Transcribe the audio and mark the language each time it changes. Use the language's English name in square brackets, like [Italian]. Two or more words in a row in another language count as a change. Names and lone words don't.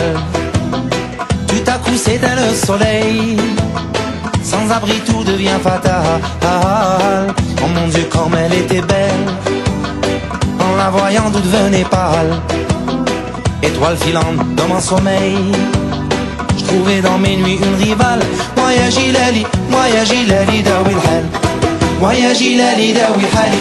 [French] Tout à coup c'était le soleil, sans abri tout devient fatal. Oh mon Dieu comme elle était belle, en la voyant tout devenait pâle. Étoile filante dans mon sommeil, je trouvais dans mes nuits une rivale. [Arabic] مي يا جيلالي، داوي الحال. مي يا جيلالي، داوي حالي.